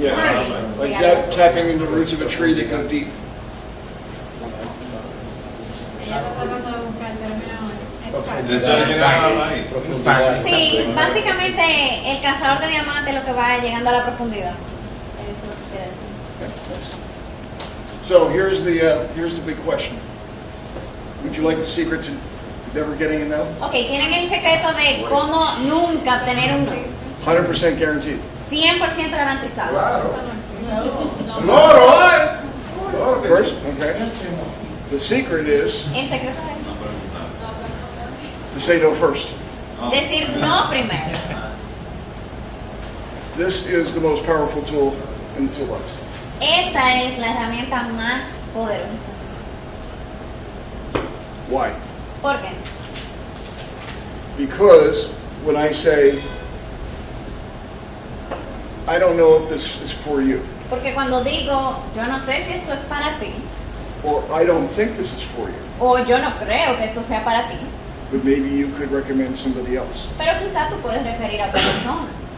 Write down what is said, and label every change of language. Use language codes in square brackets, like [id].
[en] yeah, like tapping into the roots of a tree that go deep. [es] Ella está tratando de buscar el término exacto. Eso es llegar a la raíz. Sí, básicamente el cazador de diamantes lo que va llegando a la profundidad. Eso es lo que quiere decir. [en] Okay, next. So here's the big question. Would you like the secret to never getting a no? [es] Ok, tienen el secreto de cómo nunca tener un [en] 100% guaranteed. [es] 100% garantizado. Claro. No. Loro es. Loro que [en] First, [es] sí. [en] okay. The secret is [es] El secreto es No preguntar. [en] to say no first. [es] No. decir no primero. [en] This is the most powerful tool in the toolbox. [es] Esta es la herramienta más poderosa. [en] Why? [es] ¿Por qué? [en] Because when I say, I don't know if this is for you, [es] Porque cuando digo, yo no sé si esto es para ti, [en] or I don't think this is for you, [es] o yo no creo que esto sea para ti, [en] but maybe you could recommend somebody else. [es] pero quizás tú puedes referir a otra persona.